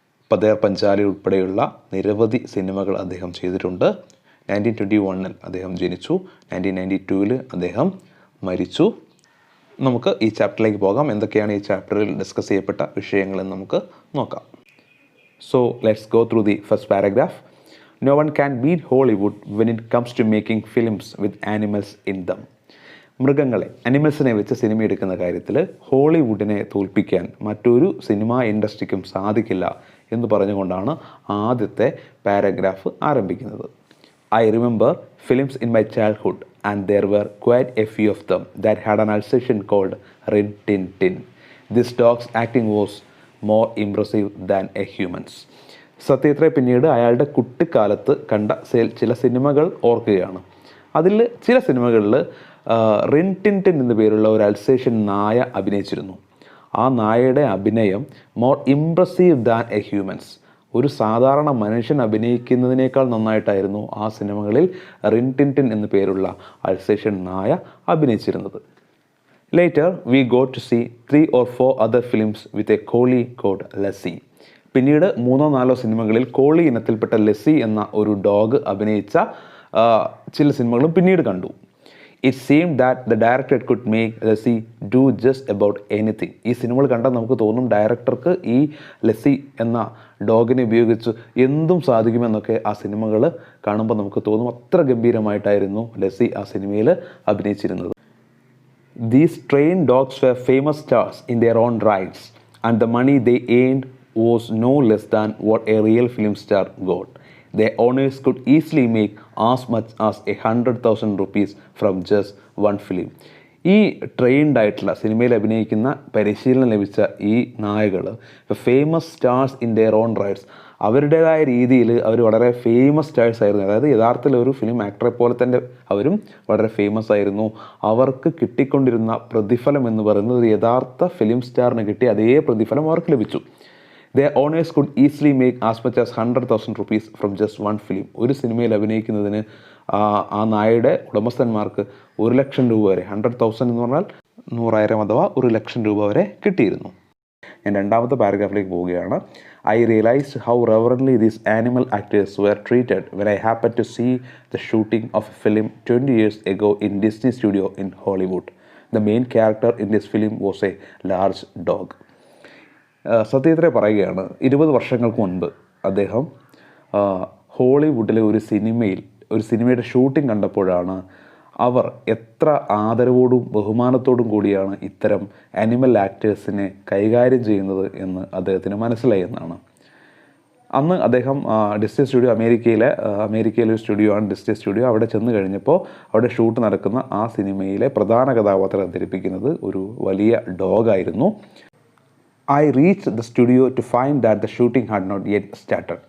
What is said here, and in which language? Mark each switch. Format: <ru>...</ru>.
<ml>പതേർ പഞ്ചാലി ഉൾപ്പെടെയുള്ള നിരവധി സിനിമകൾ അദ്ദേഹം ചെയ്തിട്ടുണ്ട്. 1921 അദ്ദേഹം ജനിച്ചു. 1992 അദ്ദേഹം മരിച്ചു. നമുക്ക് ഈ ചാപ്റ്ററിലേക്ക് പോകാം. എന്തൊക്കെയാണ് ഈ ചാപ്റ്ററിൽ ഡിസ്കസ് ചെയ്യപ്പെട്ട വിഷയങ്ങളെന്ന് നമുക്ക് നോക്കാം.</ml> <en>So let's go through the first paragraph. No one can beat Hollywood when it comes to making films with animals in them.</en> <ml>മൃഗങ്ങളെ, അനിമൽസിനെ വെച്ച് സിനിമ എടുക്കുന്ന കാര്യത്തിൽ ഹോളിവുഡിനെ തോൽപ്പിക്കാൻ മറ്റൊരു സിനിമാ ഇൻഡസ്ട്രിക്കും സാധിക്കില്ല എന്ന് പറഞ്ഞുകൊണ്ടാണ് ആദ്യത്തെ പാരഗ്രാഫ് ആരംഭിക്കുന്നത്.</ml> <en>I remember films in my childhood and there were quite a few of them that had an Alsatian called Rin Tin Tin. This dog's acting was more impressive than a human's.</en> <ml>Satyajit Ray പിന്നീട് അയാളുടെ കുട്ടിക്കാലത്ത് കണ്ട ചില സിനിമകൾ ഓർക്കുകയാണ്. അതിൽ ചില സിനിമകളിൽ റിൻ ടിൻ ടിൻ എന്ന പേരുള്ള ഒരു അൽസേഷ്യൻ നായ അഭിനയിച്ചിരുന്നു. ആ നായയുടെ അഭിനയം</ml> <en>more impressive than a humans,</en> <ml>ഒരു സാധാരണ മനുഷ്യൻ അഭിനയിക്കുന്നതിനേക്കാൾ നന്നായിട്ടായിരുന്നു ആ സിനിമകളിൽ റിൻ ടിൻ ടിൻ എന്ന പേരുള്ള അൽസേഷ്യൻ നായ അഭിനയിച്ചിരുന്നത്.</ml> <en>Later we got to see 3 or 4 other films with a collie called Lassie.</en> <ml>പിന്നീട് 3-4 സിനിമകളിൽ കോളി ഇനത്തിൽപ്പെട്ട ലെസ്സി എന്ന ഒരു ഡോഗ് അഭിനയിച്ച ചില സിനിമകളും പിന്നീട് കണ്ടു.</ml> <en>It seemed that the director could make Lassie do just about anything.</en> <ml>ഈ സിനിമകൾ കണ്ടാൽ നമുക്ക് തോന്നും ഡയറക്ടർക്ക് ഈ ലെസ്സി എന്ന ഡോഗിനെ ഉപയോഗിച്ച് എന്തും സാധിക്കുമെന്നൊക്കെ ആ സിനിമകൾ കാണുമ്പോൾ നമുക്ക് തോന്നും. അത്ര ഗംഭീരമായിട്ടായിരുന്നു ലെസ്സി ആ സിനിമയിൽ അഭിനയിച്ചിരുന്നത്.</ml> <en>These trained dogs were famous stars in their own rights and the money they earned was no less than what a real film star got. Their owners could easily make as much as 100,000 rupees from just one film.</en> <ml>ഈ trained ആയിട്ടുള്ള സിനിമയിൽ അഭിനയിക്കുന്ന പരിശീലനം ലഭിച്ച ഈ നായകൾ</ml> <en>famous stars in their own rights,</en> <ml>അവരുടേതായ രീതിയിൽ അവർ വളരെ ഫേമസ് സ്റ്റാർസ് ആയിരുന്നു. അതായത് യഥാർത്ഥത്തിൽ ഒരു ഫിലിം ആക്ടറെ പോലെ തന്നെ അവരും വളരെ ഫേമസ് ആയിരുന്നു. അവർക്ക് കിട്ടിക്കൊണ്ടിരുന്ന പ്രതിഫലം എന്ന് പറയുന്നത് ഒരു യഥാർത്ഥ ഫിലിം സ്റ്റാറിന് കിട്ടിയ അതേ പ്രതിഫലം അവർക്ക് ലഭിച്ചു.</ml> <en>Their owners could easily make as much as 100,000 rupees from just one film.</en> <ml>ഒരു സിനിമയിൽ അഭിനയിക്കുന്നതിന് ആ നായയുടെ ഉടമസ്ഥന്മാർക്ക് 1,00,000 രൂപ വരെ, 100,000 എന്ന് പറഞ്ഞാൽ 100,000 അഥവാ 1,00,000 രൂപ വരെ കിട്ടിയിരുന്നു. ഞാൻ രണ്ടാമത്തെ പാരഗ്രാഫിലേക്ക് പോവുകയാണ്.</ml> <en>I realized how reverently these animal actors were treated when I happened to see the shooting of a film 20 years ago in Disney Studio in Hollywood. The main character in this film was a large dog.</en> <ml>Satyajit Ray പറയുകയാണ്, 20 വർഷങ്ങൾക്ക് മുൻപ് അദ്ദേഹം ഹോളിവുഡിലെ ഒരു സിനിമയുടെ shooting കണ്ടപ്പോഴാണ് അവർ എത്ര ആദരവോടും ബഹുമാനത്തോടും കൂടിയാണ് ഇത്തരം ആനിമൽ ആക്ടേഴ്സിനെ കൈകാര്യം ചെയ്യുന്നത് എന്ന് അദ്ദേഹത്തിന് മനസ്സിലായി എന്നാണ്. അന്ന് അദ്ദേഹം ഡിസ്നി സ്റ്റുഡിയോ, അമേരിക്കയിലെ ഒരു സ്റ്റുഡിയോ ആണ് ഡിസ്നി സ്റ്റുഡിയോ. അവിടെ ചെന്ന് കഴിഞ്ഞപ്പോൾ അവിടെ ഷൂട്ട് നടക്കുന്ന ആ സിനിമയിലെ പ്രധാന കഥാപാത്രം അവതരിപ്പിക്കുന്നത് ഒരു വലിയ ഡോഗായിരുന്നു.</ml> <en>I reached the studio to find that the shooting had not yet started.</en>